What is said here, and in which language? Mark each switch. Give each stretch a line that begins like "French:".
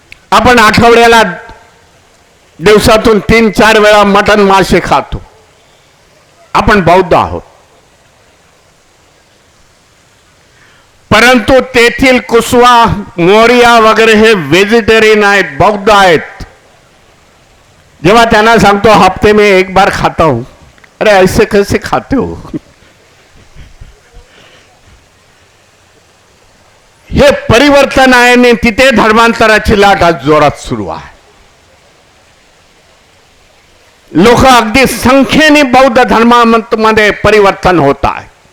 Marathi: आपण आठवड्याला दिवसातून 3-4 वेळा मटण मासे खातो. आपण बौद्ध आहोत. परंतु तेथील कुसवा, मोरिया वगैरे हे व्हेजिटेरियन आहेत, बौद्ध आहेत. जेव्हा त्यांना सांगतो
Hindi: हफ्ते में 1 बार खाता हूं, अरे ऐसे कैसे खाते हो?
Marathi: हे परिवर्तन आहे आणि तिथे धर्मांतराची लाट आज जोरात सुरू आहे. लोक अगदी संख्येने बौद्ध धर्मामध्ये परिवर्तन
Hindi: होता है.